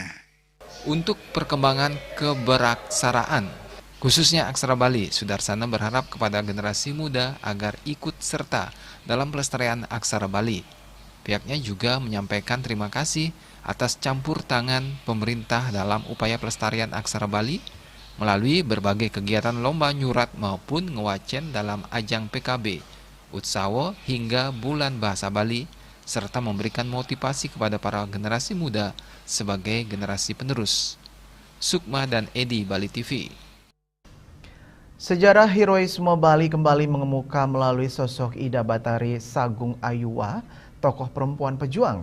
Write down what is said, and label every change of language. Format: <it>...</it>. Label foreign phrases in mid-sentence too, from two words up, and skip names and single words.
<id>Untuk perkembangan keberaksaraan, khususnya aksara Bali, Sudarsana berharap kepada generasi muda agar ikut serta dalam pelestarian aksara Bali. Pihaknya juga menyampaikan terima kasih atas campur tangan pemerintah dalam upaya pelestarian aksara Bali melalui berbagai kegiatan lomba nyurat maupun ngewacen dalam ajang PKB, Utsawa hingga Bulan Bahasa Bali, serta memberikan motivasi kepada para generasi muda sebagai generasi penerus. Sukma dan Edi, Bali TV. Sejarah heroisme Bali kembali mengemuka melalui sosok Ida Batari Sagung Ayuwa, tokoh perempuan pejuang.</id>